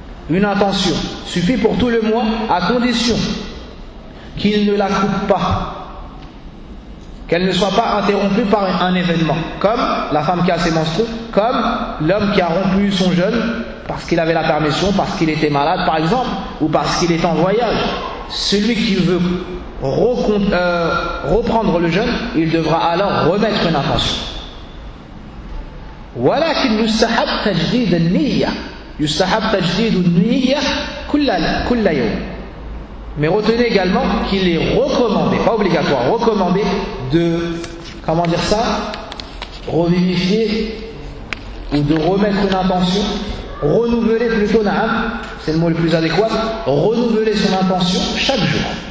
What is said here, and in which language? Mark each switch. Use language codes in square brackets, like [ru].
[fr] Une intention suffit pour tout le mois à condition qu'il ne la coupe pas, qu'elle ne soit pas interrompue par un événement, comme la femme qui a ses menstrues, comme l'homme qui a rompu son jeûne parce qu'il avait la permission, parce qu'il était malade par exemple, ou parce qu'il est en voyage. Celui qui veut reprendre le jeûne, il devra alors remettre une intention. Voilà qu'il nous [ar] sahab tajdid al-niyya. يستحب تجديد النية كل يوم. [fr] Mais retenez également qu'il est recommandé, pas obligatoire, recommandé de, comment dire ça, revivifier ou de remettre une intention, renouveler plutôt na'am, c'est le mot le plus adéquat, renouveler son intention chaque jour.